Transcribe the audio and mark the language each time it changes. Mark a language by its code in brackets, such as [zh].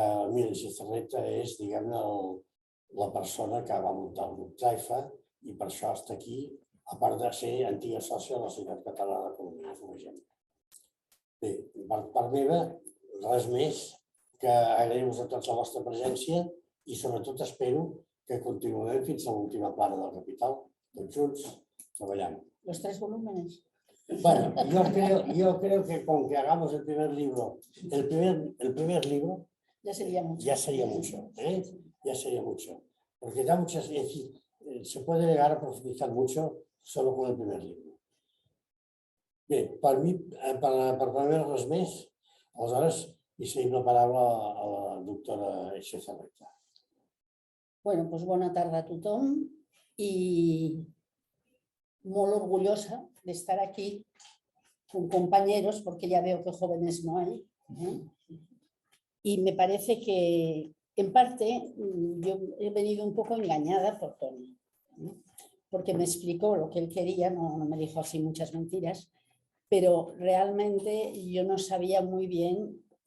[ca] Míriam Safarreta és, diguem-ne, la persona que va muntar el grup Taifa i per això està aquí, a part de ser antiga sòcia de la Societat Catalana d'Economia, com a exemple. Bé, per part meva, res més que agrair-vos a tots la vostra presència i sobretot espero que continuem fins a l'última plana del Capital, tots junts, treballant. [es] Los 3 volúmenes. Bueno, yo creo que con que hagamos el primer libro, el primer libro, ya sería mucho. Ya sería mucho, ya sería mucho. Porque da muchas, es decir, se puede llegar a profundizar mucho solo con el primer libro. [ca] Bé, per mi, per primer res més, aleshores li cedim la paraula a la doctora Safarreta. [es] Bueno, pues [ca] bona tarda a tothom i molt orgullosa [es] de estar aquí con compañeros, porque ya veo que jóvenes no hay. Y me parece que, en parte, yo he venido un poco engañada por Tony, porque me explicó lo que él quería, no me dijo así muchas mentiras, pero realmente yo no sabía muy bien